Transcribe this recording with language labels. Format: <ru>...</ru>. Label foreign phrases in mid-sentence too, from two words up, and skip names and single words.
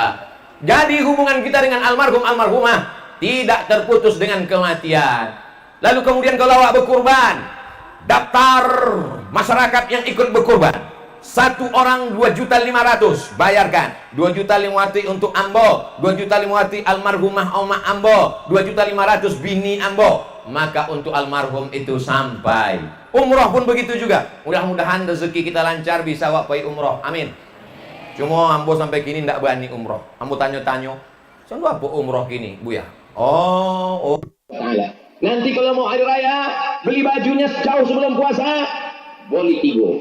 <id>Jadi hubungan kita dengan almarhum almarhumah tidak terputus dengan kematian. Lalu kemudian kalau awak berkurban, daftar masyarakat yang ikut berkurban. 1 orang 2.500.000 bayarkan.</id> <min>2.500.000 untuk ambo, 2.500.000 almarhumah oma ambo, 2.500.000 bini ambo.</min> <id>Maka untuk almarhum itu sampai. Umroh pun begitu juga. Mudah-mudahan rezeki kita lancar bisa awak pergi umroh. Amin. Cuma ambo sampai kini tidak berani umroh. Ambo tanya-tanya, "Sono apa umroh kini, Bu ya?" Oh. Nanti kalau mau hari raya, beli bajunya jauh sebelum puasa, boleh 3.</id>